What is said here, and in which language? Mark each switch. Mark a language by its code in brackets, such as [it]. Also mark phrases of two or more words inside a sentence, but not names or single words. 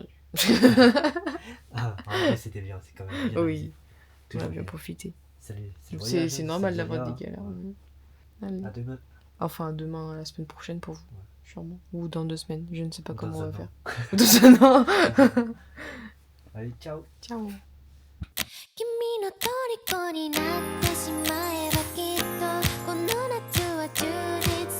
[fr] Ah, en vrai, c'était bien, c'est quand même bien. Oui. On a Toujours bien bien. profité. Salut. C'est normal d'avoir des galères. Allez. À demain. Enfin, demain, la semaine prochaine pour vous. Ouais. Sûrement. Ou dans 2 semaines. Je ne sais pas Ou comment dans on va un faire. Dans un an. Allez, ciao. Ciao. [ja] 君の虜になってしまえばきっとこの夏は充実